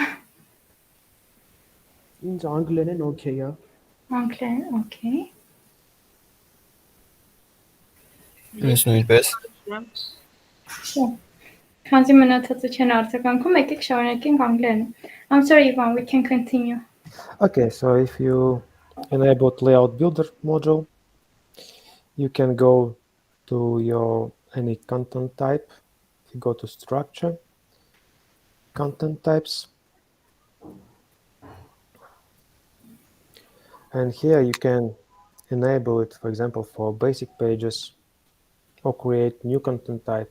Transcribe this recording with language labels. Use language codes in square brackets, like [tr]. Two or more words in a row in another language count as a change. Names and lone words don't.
[hy] Ինձ անգլերեն okay է։ Անգլերեն okay։ Ինձ նույնպես։ Քանզի մնացածը չեն արձագանքում, եկեք շարունակենք անգլերեն։ [en] I'm sorry, Ivan, we can continue. Okay, so if you enabled Layout Builder module, you can go to your any content type. If you go to Structure, Content Types, and here you can enable it, for example, for basic pages or create new content type.